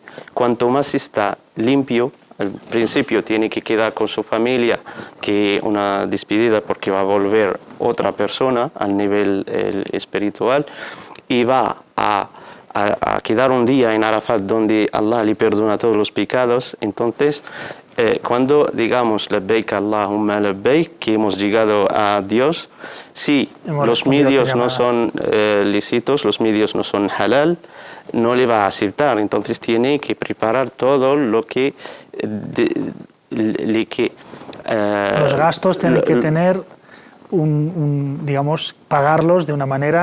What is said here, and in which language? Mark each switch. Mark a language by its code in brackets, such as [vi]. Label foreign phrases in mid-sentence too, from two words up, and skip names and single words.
[es] Cuanto más está limpio, al principio tiene que quedar con su familia, que una despedida porque va a volver otra persona al nivel espiritual y va a quedar un día en Arafat donde Allah le perdona todos los pecados. Entonces, cuando digamos [ar] لبيك اللهم لبيك, [es] que hemos llegado a Dios, si los medios no son lícitos, los medios no son halal, no le va a aceptar. Entonces tiene que preparar todo lo que los gastos tienen que tener digamos, pagarlos de una manera,